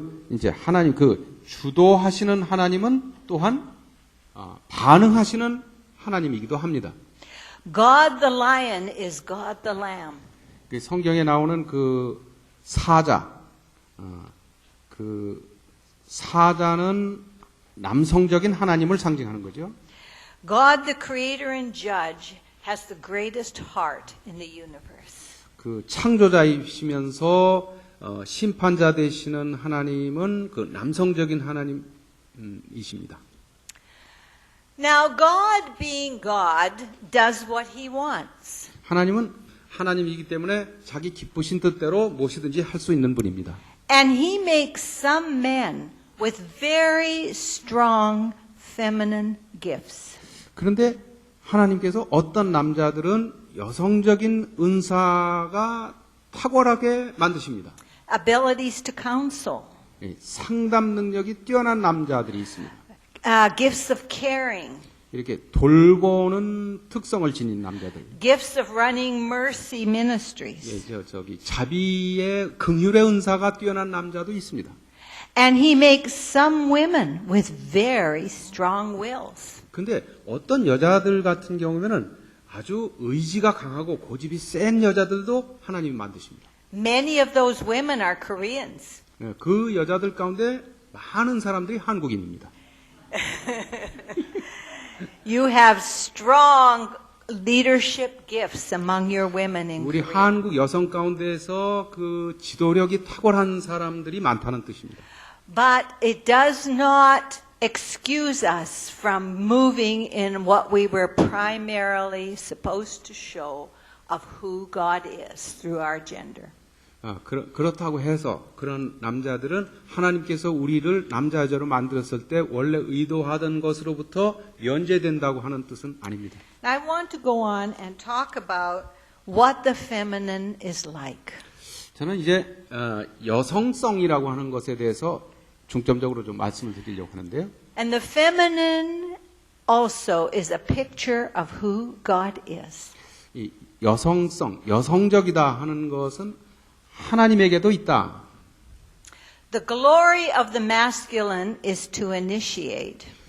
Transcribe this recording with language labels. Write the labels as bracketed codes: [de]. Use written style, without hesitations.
[ko] 이제 하나님, 주도하시는 하나님은 또한, 반응하시는 하나님이기도 합니다. [en] God the lion is God the lamb. [ko] 성경에 나오는 사자, 사자는 남성적인 하나님을 상징하는 거죠. [en] God the creator and judge has the greatest heart in the universe. [ko] 창조자이시면서 심판자 되시는 하나님은 남성적인 하나님이십니다. [en] Now God being God does what he wants. [ko] 하나님은 하나님이기 때문에 자기 기쁘신 뜻대로 무엇이든지 할 수 있는 분입니다. [en] And he makes some men with very strong feminine gifts. [ko] 그런데 하나님께서 어떤 남자들은 여성적인 은사가 탁월하게 만드십니다. [en] Abilities to counsel. [ko] 상담 능력이 뛰어난 남자들이 있습니다. [en] Gifts of caring. [ko] 이렇게 돌보는 특성을 지닌 남자들. [en] Gifts of running mercy ministries. [ko] 자비의 긍휼의 은사가 뛰어난 남자도 있습니다. [en] And he makes some women with very strong wills. [ko] 근데 어떤 여자들 같은 경우에는 아주 의지가 강하고 고집이 센 여자들도 하나님이 만드십니다. [en] Many of those women are Koreans. [ko] 그 여자들 가운데 많은 사람들이 한국인입니다. [en] You have strong leadership gifts among your women in [ko] 우리 [en] Korea. [ko] 한국 여성 가운데서 지도력이 탁월한 사람들이 많다는 뜻입니다. [en] But it does not excuse us from moving in what we were primarily supposed to show of who God is through our gender. [ko] 그렇다고 해서 그런 남자들은 하나님께서 우리를 남자 여자로 만들었을 때 원래 의도하던 것으로부터 면제된다고 하는 뜻은 아닙니다. [en] I want to go on and talk about what the feminine is like. [ko] 저는 이제 여성성이라고 하는 것에 대해서 중점적으로 좀 말씀을 드리려고 하는데요. [en] And the feminine also is a picture of who God is. [ko] 이 여성적이다 하는 것은 하나님에게도 있다. [en] The glory of the masculine is to initiate.